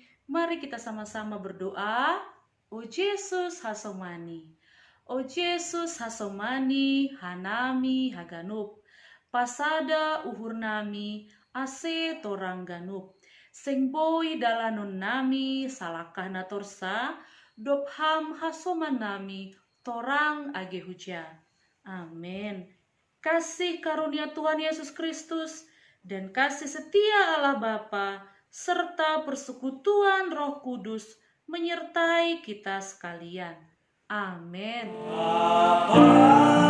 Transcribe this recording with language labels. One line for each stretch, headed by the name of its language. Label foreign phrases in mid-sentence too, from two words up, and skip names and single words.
Indonesian: Mari kita sama-sama berdoa.
Batak Simalungun: O Yesus hasomani, O Yesus hasomani, hanami haganup, pasada uhur nami, ase torang ganup, sing boy dalanon nami, salakah na torsa, dopham hasoman nami, torang age hujan.
Indonesian: Amin. Kasih karunia Tuhan Yesus Kristus dan kasih setia Allah Bapa serta persekutuan Roh Kudus menyertai kita sekalian. Amin.